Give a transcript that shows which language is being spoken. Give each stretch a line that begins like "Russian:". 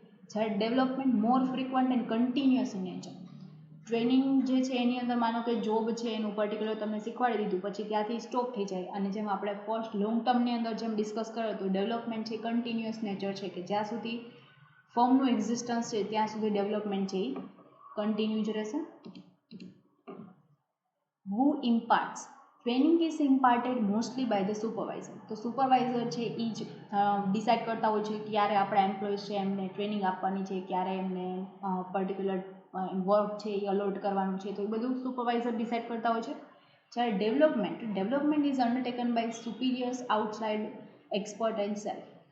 Gujarati: જ્યારે
English: Development more frequent and continuous in nature.
Gujarati: Training જે છે એની અંદર માનો કે જોબ છે એનું પર્ટિક્યુલર તમને શીખવાડી દીધું પછી ત્યાંથી સ્ટોપ થઈ જાય અને જેમ આપણે ફર્સ્ટ લોંગ ટર્મની અંદર જેમ ડિસ્કસ કર્યો તો ડેવલપમેન્ટ છે કન્ટિન્યુઅસ નેચર છે કે જ્યાં સુધી ફર્મનું એક્ઝિસ્ટન્સ છે ત્યાં સુધી ડેવલપમેન્ટ છે એ કન્ટિન્યુ જ રહેશે.
English: Who imparts? Training is imparted mostly by the supervisor.
Gujarati: તો સુપરવાઇઝર છે એ જ ડિસાઇડ કરતા હોય છે ક્યારે આપણા એમ્પ્લોઈઝ છે એમને ટ્રેનિંગ આપવાની છે, ક્યારે એમને પર્ટિક્યુલર વર્ક છે એ અલોટ કરવાનું છે, તો એ બધું સુપરવાઇઝર ડિસાઇડ કરતા હોય છે. જ્યારે
English: Development is undertaken by superiors outside expert and self.